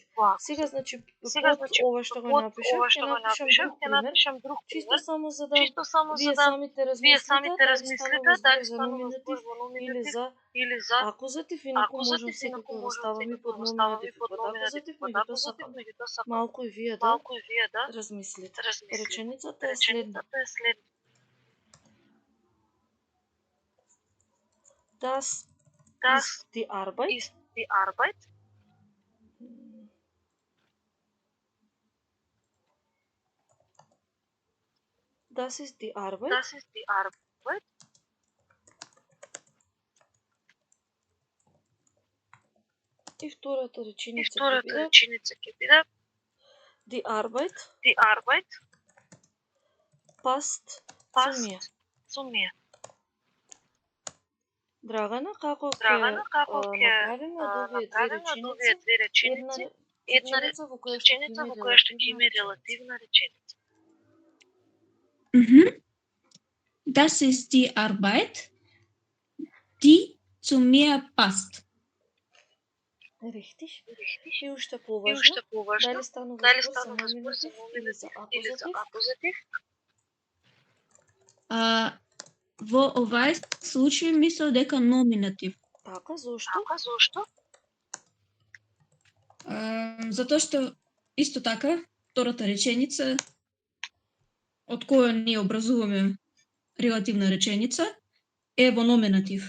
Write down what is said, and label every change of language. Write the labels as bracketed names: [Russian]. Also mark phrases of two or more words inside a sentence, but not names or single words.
[Macedonian] Сега, значи, под ова што го напишав, ќе напишам друг пример, чисто само за да вие самите размислите дали станува збор во номинатив или за акузатив, инаку можам секако да ставам и под номинатив и под акузатив, меѓутоа сакам малку и вие да размислите. Реченицата е следна. [German] Das ist die Arbeit. Das ist die Arbeit. [Macedonian] И втората реченица ќе биде [German] Die Arbeit passt zu mir. [Macedonian] Драгана, како ќе направиме од овие две реченици една реченица во која што ќе има релативна реченица? [German] Das ist die Arbeit, die zu mir passt. Richtig. [Macedonian] И уште поважно, дали станува збор за номинатив или за акузатив? Во овај случај мислам дека номинатив. Така, зошто? Затоа што исто така втората реченица од која ние образуваме релативна реченица е во номинатив.